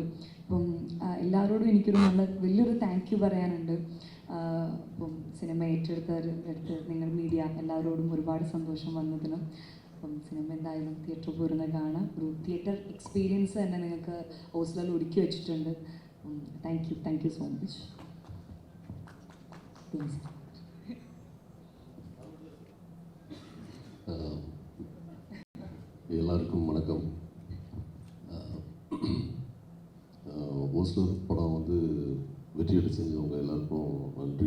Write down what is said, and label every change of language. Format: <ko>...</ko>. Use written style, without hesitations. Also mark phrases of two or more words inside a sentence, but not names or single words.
<ml>അപ്പം എല്ലാവരോടും എനിക്കൊരു വലിയൊരു</ml> <en>thank you</en> <ml>പറയാനുണ്ട്. അപ്പം സിനിമ ഏറ്റെടുത്ത് നിങ്ങൾ മീഡിയ എല്ലാവരോടും ഒരുപാട് സന്തോഷം വന്നതിനും. അപ്പം സിനിമ എന്തായാലും തിയേറ്ററിൽ പോരുന്ന കാണാം. ഒരു</ml> <en>theatre experience</en> <ml>തന്നെ നിങ്ങൾക്ക് ഓസ്ലറിൽ ഒരുക്കി വെച്ചിട്ടുണ്ട്.</ml> <en>thank you so much.</en> <ta>எல்லாருக்கும் வணக்கம். ஓஸ்லர் படம் வந்து வெற்றியடை செஞ்சவங்க எல்லாருக்கும் நன்றி.</ta>